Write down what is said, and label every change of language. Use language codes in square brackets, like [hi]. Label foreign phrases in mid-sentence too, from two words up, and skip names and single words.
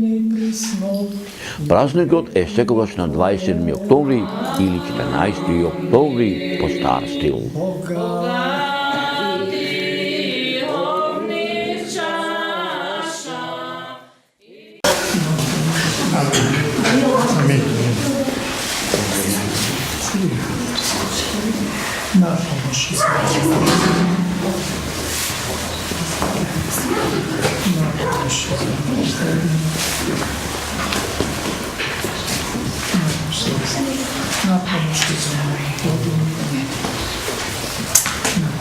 [mk] Празникот е секогаш на 27 октомври или 14 октомври по стар стил. [ru] На помощь Израилю. На помощь Израилю. На помощь Израилю.